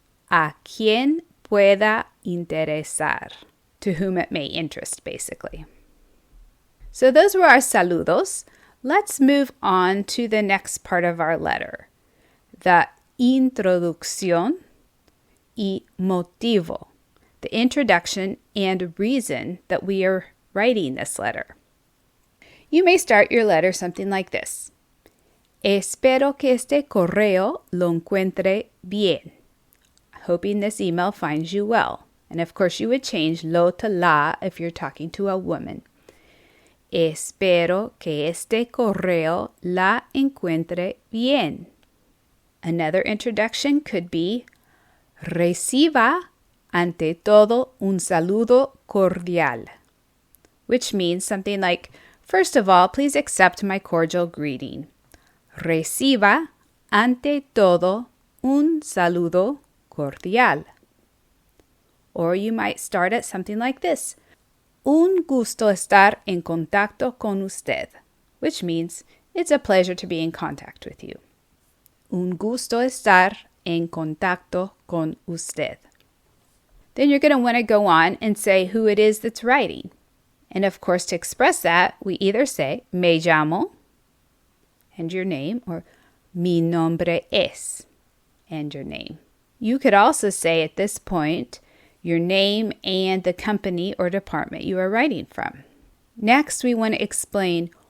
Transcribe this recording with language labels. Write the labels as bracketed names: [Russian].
[Spanish] A quien pueda interesar. [English] To whom it may interest, basically. So those were our saludos. Let's move on to the next part of our letter. [Spanish] The introducción y motivo. [English] The introduction and reason that we are writing this letter. You may start your letter something like this. [Spanish] Espero que este correo lo encuentre bien. [English] Hoping this email finds you well. And of course you would change lo to la if you're talking to a woman. [Spanish] Espero que este correo la encuentre bien. [English] Another introduction could be [Spanish] reciba ante todo un saludo cordial, [English] which means something like, first of all, please accept my cordial greeting. [Spanish] Reciba ante todo un saludo cordial. [English] Or you might start at something like this. [Spanish] Un gusto estar en contacto con usted, [English] which means it's a pleasure to be in contact with you. [Spanish] Un gusto estar en contacto con usted. [English] Then you're going to want to go on and say who it is that's writing. And of course, to express that, we either say me llamo and your name, or mi nombre es and your name. You could also say at this point your name and the company or department you are writing from. Next, we want to explain